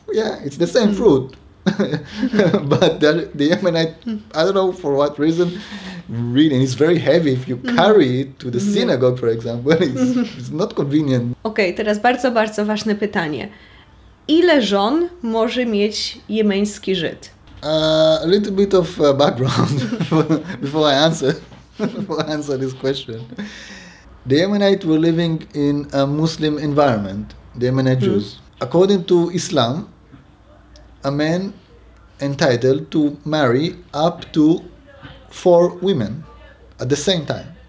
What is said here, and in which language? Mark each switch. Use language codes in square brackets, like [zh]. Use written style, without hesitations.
[en] Yeah, it's the same fruit. But the Yemenite, I don't know for what reason, really, and it's very heavy. If you carry it to the synagogue, for example, it's not convenient. [pl] Okej, teraz bardzo, bardzo ważne pytanie. Ile żon może mieć jemeński Żyd? [en] A little bit of background before I answer this question. The Yemenite were living in a Muslim environment, the Yemenite Jews. According to Islam, a man entitled to marry up to 4 women at the same time.